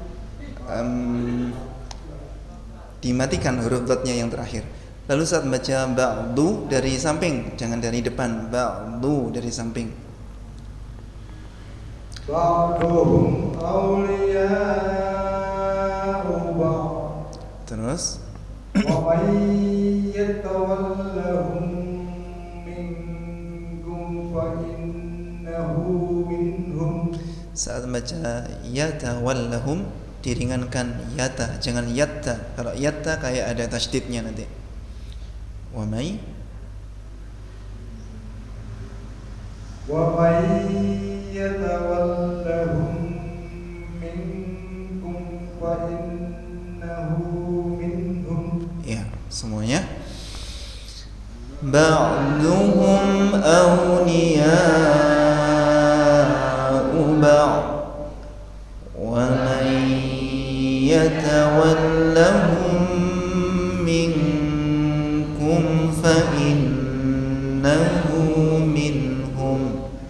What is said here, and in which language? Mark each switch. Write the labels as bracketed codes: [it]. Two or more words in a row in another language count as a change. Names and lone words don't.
[id] Dimatikan huruf dotnya yang terakhir. Lalu saat baca ba'du dari samping, jangan dari depan. Ba'du dari samping. [ar] بعضهم أولياء بعض. [id] Terus [ar] ومن يتولهم منكم فإنه منهم. [id] saat baca yatawallahum diringankan yata, jangan yatta. Kalau yatta kayak ada tasydidnya nanti. [ar] ومن يتولهم منكم فإنه منهم. [id] ya, semuanya. [ar] بعضهم أولياء بعض ومن يتولهم منكم فإنه منهم.